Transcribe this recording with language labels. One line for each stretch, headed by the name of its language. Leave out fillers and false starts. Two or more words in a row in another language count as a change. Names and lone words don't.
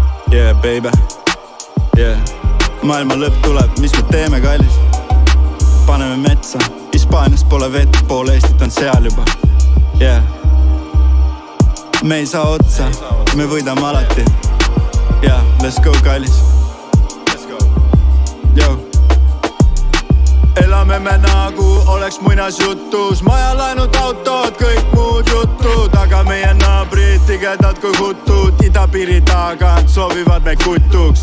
English: Yeah baby, yeah.
Estonian: Maailma lõpp tuleb, mis me teeme kallis? Paneme metsa, Hispaanias pole vett, pool Eestit on seal juba.
English: Yeah.
Estonian: Me ei saa otsa, me võidame alati.
English: Yeah, let's go kallis. Yo.
Estonian: Elame me nagu oleks muinasjutus, majalaenud autod, kõik muud jutud, aga meie naabrid tigedad kui hutud, idapiiri tagant soovivad me kutuks.